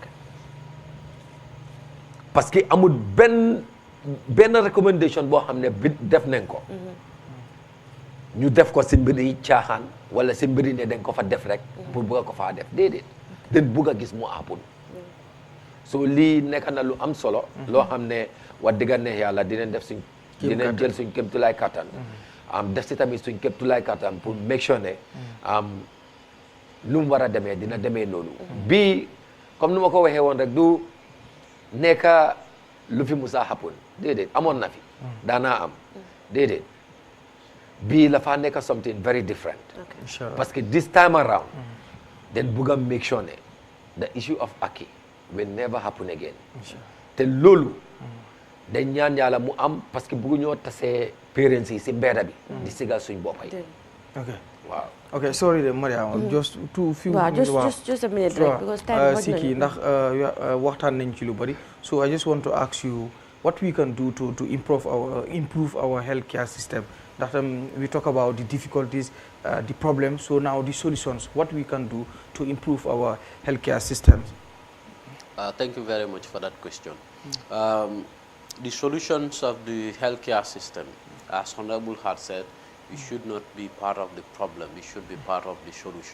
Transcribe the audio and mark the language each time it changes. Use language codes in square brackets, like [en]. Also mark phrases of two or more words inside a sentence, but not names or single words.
[wo] parce que amul benn recommendation boo xam ne bi def nañ ko ñu def ko si mbiri caaxaan wala si mbiri ne dañ ko fa def rek pour bugga ko faa def déedéet dañ bugg a gis mu àppun so lii nekk na lu am solo loo xam ne wax dëgg neex yàlla dinañ def dinañ jël suñ kéemtulaay kattan def si tamit suñ kéemtulaay kattan pour [en] make sure [wo] ne lu mu war a demee dina demee noonu bii comme nu ma ko waxee woon rek du nekka lu fi musa happen déedéet amoon na fi daanaa am déedéet bii la faa nekk [en] something very different [fr] parce que [en] this time around then [wo] bugg a [en] make sure [wo] ne [en] the issue of Aki will never happen again [wo] te loolu dañ ñaan yàlla mu am parce que bëggu ñoo tasee parents yi si mbedda bi di sigal suñ boppa yi waaw [en] ok sorry de Mariama just just a minute rek because time [wo] si kii ndax waxtaan nañ ci lu bari [en] so I just want to ask you what we can do to improve our healthcare system ndax we talk about the difficulties the problems so now the solutions what we can do to improve our healthcare systems. Thank you very much for that question. The solutions of the healthcare system, as Honorable had said, we should not be part of the problem, we should be part of the solution.